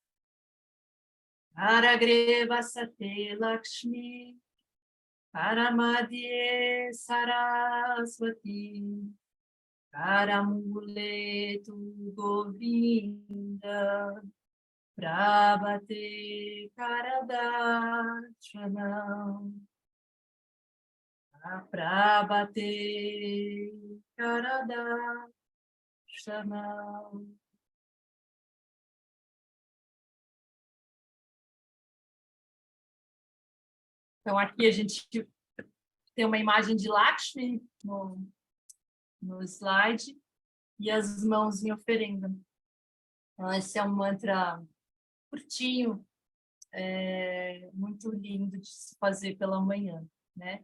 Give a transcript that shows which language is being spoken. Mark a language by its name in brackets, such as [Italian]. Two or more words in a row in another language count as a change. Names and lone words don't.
[Sanskrit] Karagreva Sate Lakshmi, Karamadye Saraswati, Karamule tu Govinda, Prabhate Karadarshanam. Prabhate Karadarshanam. [Portuguese] Então, aqui a gente tem uma imagem de Lakshmi no slide e as mãos em oferenda. Então, esse é um mantra curtinho, muito lindo de se fazer pela manhã, né?